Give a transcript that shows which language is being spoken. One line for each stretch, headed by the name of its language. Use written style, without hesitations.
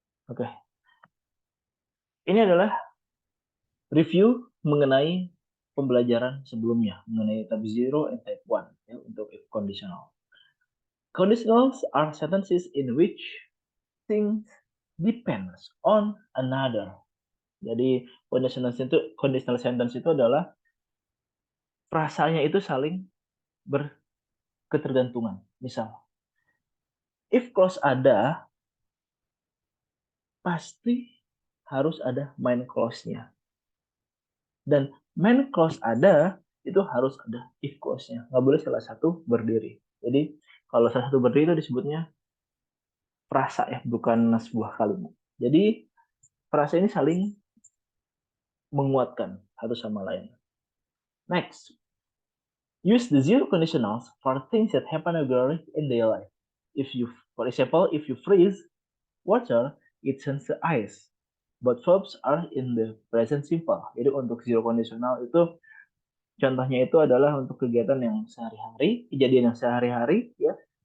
Indonesian: Oke. Ini adalah review mengenai pembelajaran sebelumnya mengenai type 0 and type 1 ya, untuk if conditional.
English: Conditionals are sentences in which things depends on another.
Indonesian: Jadi conditional sentence itu adalah frasanya itu saling berketergantungan. Misal, if clause ada, pasti harus ada main clause-nya. Dan main clause ada, itu harus ada if clause-nya. Nggak boleh salah satu berdiri. Jadi, kalau salah satu berdiri itu disebutnya frasa ya, bukan sebuah kalimat. Jadi, frasa ini saling menguatkan satu sama lain.
English: Next, use the zero conditionals for things that happen regularly in daily life. For example, if you freeze water, it turns to ice. But verbs are in the present simple.
Indonesian: Jadi untuk zero conditional itu contohnya itu adalah untuk kegiatan yang sehari-hari, kejadian yang sehari-hari ya.